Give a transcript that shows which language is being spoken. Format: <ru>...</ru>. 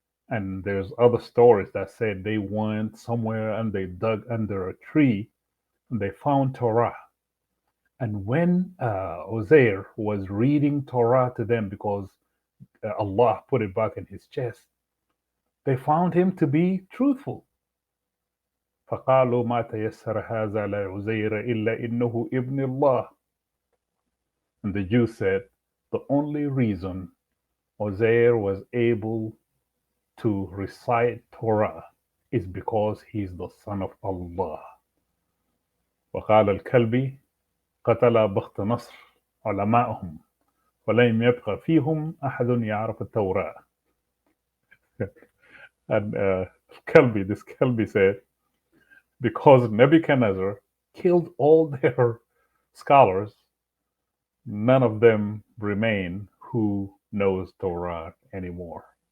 <en>And there's other stories that said they went somewhere and they dug under a tree and they found Torah. And when Uzair was reading Torah to them, because Allah put it back in his chest, they found him to be truthful.</en> <ar>فقالوا ما تيسر هذا لعزير إلا إنه ابن الله.</ar> <en>And the Jews said, the only reason Uzair was able to recite Torah is because he's the son of Allah.</en> <ar>وقال الكلبي قتل بخت نصر علماءهم ولم يبق فيهم أحد يعرف التوراة.</ar> <en>And this Kalbi said, because Nebuchadnezzar killed all their scholars, none of them remain who knows Torah anymore.</en>